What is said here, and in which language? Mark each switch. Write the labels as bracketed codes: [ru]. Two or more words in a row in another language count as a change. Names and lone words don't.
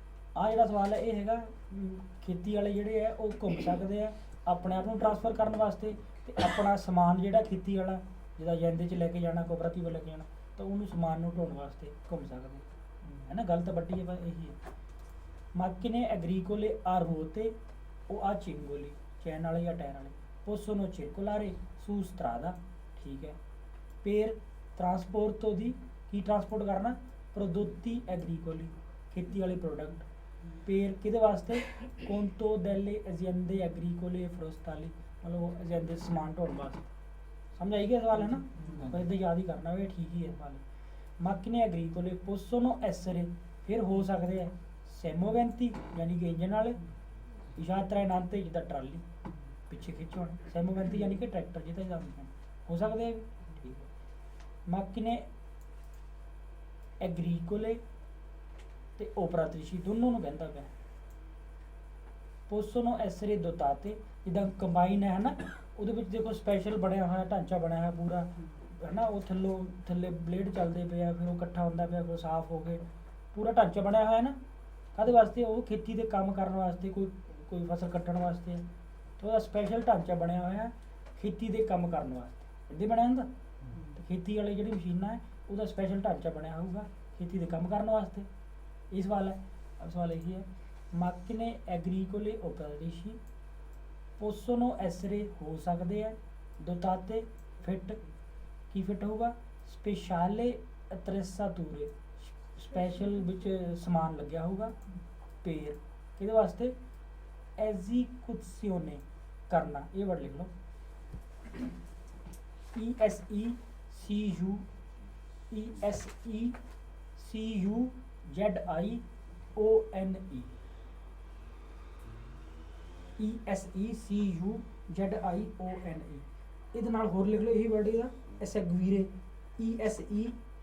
[pa] ਆ ਜਿਹੜਾ ਸਵਾਲ ਹੈ ਇਹ ਹੈਗਾ ਖੇਤੀ ਵਾਲੇ ਜਿਹੜੇ ਆ ਉਹ ਘੁੰਮ ਸਕਦੇ ਆ ਆਪਣੇ ਆਪ ਨੂੰ ਟ੍ਰਾਂਸਫਰ ਕਰਨ ਵਾਸਤੇ, ਤੇ ਆਪਣਾ ਸਮਾਨ ਜਿਹੜਾ ਖੇਤੀ ਵਾਲਾ ਜਿਹਦਾ ਜਾਂਦੇ 'ਚ ਲੈ ਕੇ ਜਾਣਾ, ਕੋਆਪਰੇਟਿਵ ਲੈ ਕੇ ਜਾਣਾ, ਤਾਂ ਉਹਨੂੰ ਸਮਾਨ ਨੂੰ ਢੋਣ ਵਾਸਤੇ ਘੁੰਮ ਸਕਦੇ ਹੈ ਨਾ। ਗੱਲ ਤਾਂ ਵੱਡੀ ਹੈ, ਪਰ ਇਹੀ ਹੈ। [it] macchine agricole a ruote o a cingoli, [pa] ਚੈਨ ਵਾਲੇ ਜਾਂ ਟਾਇਰ ਵਾਲੇ, [it] possono circolare su strada, [pa] ਠੀਕ ਹੈ। [it] per trasporto [pa] ਦੀ ਕੀ ਟਰਾਂਸਪੋਰਟ ਕਰਨਾ, [it] prodotti agricoli, [pa] ਖੇਤੀ ਵਾਲੇ ਪ੍ਰੋਡਕਟ। per ਕਿਹਦੇ ਵਾਸਤੇ, [it] conto delle aziende agricole e forestali, [pa] ਮਤਲਬ aziende ਸਮਾਨ ਢੋਣ ਵਾਸਤੇ। ਸਮਝ ਆਈ ਗਿਆ ਸਵਾਲ ਹੈ ਨਾ, ਪਰ ਇੱਦਾਂ ਯਾਦ ਹੀ ਕਰਨਾ ਵੀ ਠੀਕ ਹੀ ਹੈ ਸਵਾਲ। [it] macchine agricole possono essere, [pa] ਫਿਰ ਹੋ ਸਕਦੇ ਆ ਸੈਮੋਵੈਂਤੀ ਯਾਨੀ ਕਿ ਇੰਜਨ ਵਾਲੇ, ਯਾਤਰਾ ਨਾਂਤੇ ਜਿੱਦਾਂ ਟਰਾਲੀ ਪਿੱਛੇ ਖਿੱਚਣ, ਸੈਮੋਵੈਂਤੀ ਯਾਨੀ ਕਿ ਟਰੈਕਟਰ ਜਿੱਦਾਂ ਜਾਂਦੇ ਹੋ ਸਕਦੇ ਆ ਵੀ, ਠੀਕ ਹੈ। [it] macchine agricole [pa] ਤੇ operatrici ਦੋਨੋਂ ਨੂੰ ਕਹਿੰਦਾ ਪਿਆ। [it] possono essere dotate, [pa] ਜਿੱਦਾਂ ਕੰਬਾਈਨ ਹੈ ਨਾ, ਉਹਦੇ ਵਿੱਚ ਦੇਖੋ ਸਪੈਸ਼ਲ ਬਣਿਆ ਹੋਇਆ ਢਾਂਚਾ ਬਣਿਆ ਹੋਇਆ ਪੂਰਾ ਹੈ ਨਾ, ਉਹ ਥੱਲੇ ਬਲੇਡ ਚੱਲਦੇ ਪਏ ਆ, ਫਿਰ ਉਹ ਇਕੱਠਾ ਹੁੰਦਾ ਪਿਆ, ਫਿਰ ਸਾਫ਼ ਹੋ ਕੇ ਪੂਰਾ ਢਾਂਚਾ ਬਣਿਆ ਹੋਇਆ ਨਾ, ਕਾਹਦੇ ਵਾਸਤੇ, ਉਹ ਖੇਤੀ ਦੇ ਕੰਮ ਕਰਨ ਵਾਸਤੇ, ਕੋਈ ਫਸਲ ਕੱਟਣ ਵਾਸਤੇ, ਤੇ ਉਹਦਾ ਸਪੈਸ਼ਲ ਢਾਂਚਾ ਬਣਿਆ ਹੋਇਆ ਖੇਤੀ ਦੇ ਕੰਮ ਕਰਨ ਵਾਸਤੇ, ਇੱਦਾਂ ਬਣਿਆ ਹੁੰਦਾ। ਤੇ ਖੇਤੀ ਵਾਲੀ ਜਿਹੜੀ ਮਸ਼ੀਨਾਂ ਹੈ ਉਹਦਾ ਸਪੈਸ਼ਲ ਢਾਂਚਾ ਬਣਿਆ ਹੋਊਗਾ ਖੇਤੀ ਦੇ ਕੰਮ ਕਰਨ ਵਾਸਤੇ। ਇਹ ਸਵਾਲ ਹੈ, ਸਵਾਲ ਇਹੀ ਹੈ। [it] macchine agricole operatrici possono essere, [pa] ਹੋ ਸਕਦੇ ਹੈ, dotate, ਫਿੱਟ, ਕੀ ਫਿੱਟ ਹੋਊਗਾ, [it] speciale attrezzature, [pa] ਸਪੈਸ਼ਲ ਵਿੱਚ ਸਮਾਨ ਲੱਗਿਆ ਹੋਊਗਾ। per ਕਿਹਦੇ ਵਾਸਤੇ, esecuzione, ਕਰਨਾ, ਇਹ ਵਰਡ ਲਿਖ ਲਓ, [it] ESECUZIONE, ESECUZIONE, [pa] ਇਹਦੇ ਨਾਲ ਹੋਰ ਲਿਖ ਲਓ ਇਹੀ ਵਰਡ ਇਹਦਾ, [it] eseguire, ESEGUIRE,